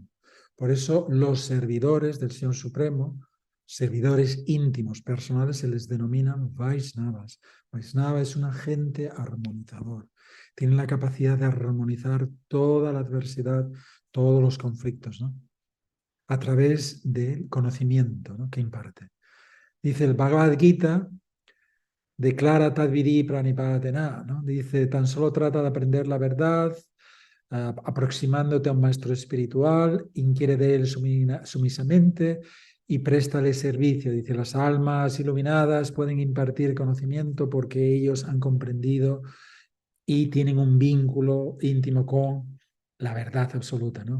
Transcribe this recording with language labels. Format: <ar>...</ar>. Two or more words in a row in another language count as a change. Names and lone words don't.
<es>Por eso los servidores del Señor Supremo, servidores íntimos, personales, se les denominan Vaishnavas. Vaishnava es un agente armonizador. Tiene la capacidad de armonizar toda la adversidad, todos los conflictos, ¿no? A través del conocimiento, ¿no? Que imparte. Dice el Bhagavad Gita, declara</es> <sa>तद्विरि प्रणिपातेन,</sa> <es>¿no? Dice, tan solo trata de aprender la verdad, aproximándote a un maestro espiritual, inquiere de él sumisamente y préstale servicio. Dice, las almas iluminadas pueden impartir conocimiento porque ellos han comprendido y tienen un vínculo íntimo con la verdad absoluta, ¿no?</es>